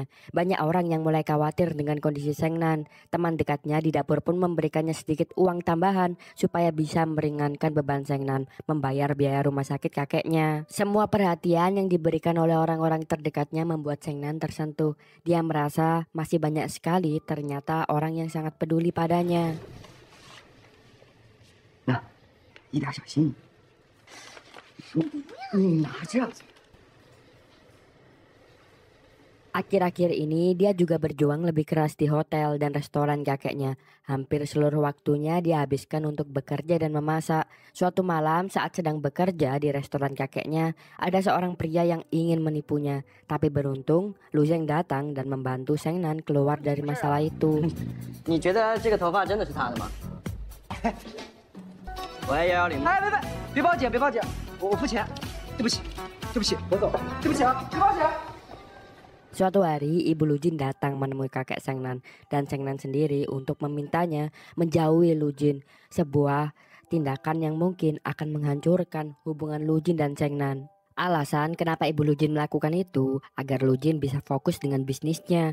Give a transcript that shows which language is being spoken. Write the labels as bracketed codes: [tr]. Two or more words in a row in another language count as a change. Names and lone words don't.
[id] Banyak orang yang mulai khawatir dengan kondisi Sengnan. Teman dekatnya di dapur pun memberikannya sedikit uang tambahan supaya bisa meringankan beban Sengnan membayar biaya rumah sakit kakeknya. Semua perhatian yang diberikan oleh orang-orang terdekatnya membuat Sengnan tersentuh. Dia merasa masih banyak sekali ternyata orang yang sangat peduli padanya. [zh] 一点小心。你拿着。 [id] Akhir-akhir ini dia juga berjuang lebih keras di hotel dan restoran kakeknya. Hampir seluruh waktunya dia habiskan untuk bekerja dan memasak. Suatu malam saat sedang bekerja di restoran kakeknya, ada seorang pria yang ingin menipunya. Tapi beruntung, Lu Zeng datang dan membantu Sengnan keluar dari masalah itu. [zh] 你觉得这个头发真的是他的吗？我要110。哎，别报警，别报警，我付钱，对不起，对不起，我走，对不起啊，别报警。 [id] Suatu hari, Ibu Lu Jin datang menemui kakek Sengnan dan Sengnan sendiri untuk memintanya menjauhi Lu Jin. Sebuah tindakan yang mungkin akan menghancurkan hubungan Lu Jin dan Sengnan. Alasan kenapa Ibu Lu Jin melakukan itu agar Lu Jin bisa fokus dengan bisnisnya.